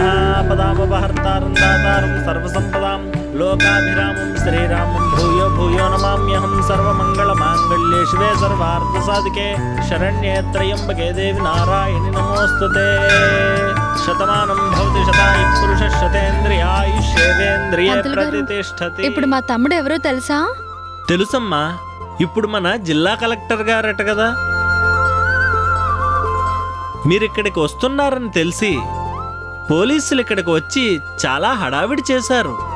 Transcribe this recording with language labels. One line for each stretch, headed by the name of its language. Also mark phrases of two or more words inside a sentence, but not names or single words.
Sanskrit: पदामपहर्तारं दातारं सर्वसम्पदां लोकाभिरामं श्रीरामं भूयो भूयो नमाम्यहं सर्वमङ्गलमाङ्गल्ये शिवे सर्वार्थसाधिके शरण्ये त्र्यम्बके देवि नारायणि नमोऽस्तुते. శతమానం భవతి శతాయు పురుష శతేంద్రియ ఆయుష్యేంద్రియ ప్రతిష్టతి.
Telugu: ఇప్పుడు మా తమ్ముడు ఎవరో తెలుసా? తెలుసమ్మా, ఇప్పుడు మన జిల్లా కలెక్టర్ గారట కదా. మీరిక్కడికి వస్తున్నారని తెలిసి పోలీసులు ఇక్కడికి వచ్చి చాలా హడావిడి చేశారు.